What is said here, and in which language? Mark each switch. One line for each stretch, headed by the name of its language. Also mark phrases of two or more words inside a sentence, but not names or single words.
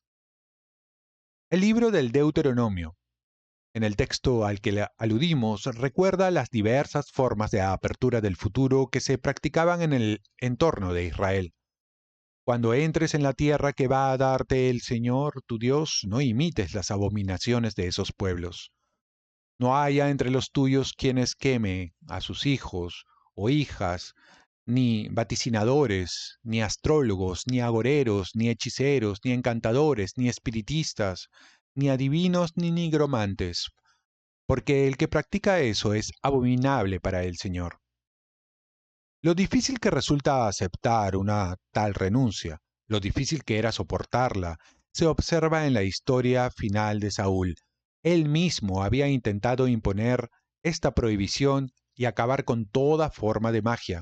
Spanish: El libro del Deuteronomio, en el texto al que aludimos, recuerda las diversas formas de apertura del futuro que se practicaban en el entorno de Israel. Cuando entres en la tierra que va a darte el Señor tu Dios, no imites las abominaciones de esos pueblos. No haya entre los tuyos quienes queme a sus hijos o hijas, ni vaticinadores, ni astrólogos, ni agoreros, ni hechiceros, ni encantadores, ni espiritistas, ni adivinos, ni nigromantes, porque el que practica eso es abominable para el Señor. Lo difícil que resulta aceptar una tal renuncia, lo difícil que era soportarla, se observa en la historia final de Saúl. Él mismo había intentado imponer esta prohibición y acabar con toda forma de magia.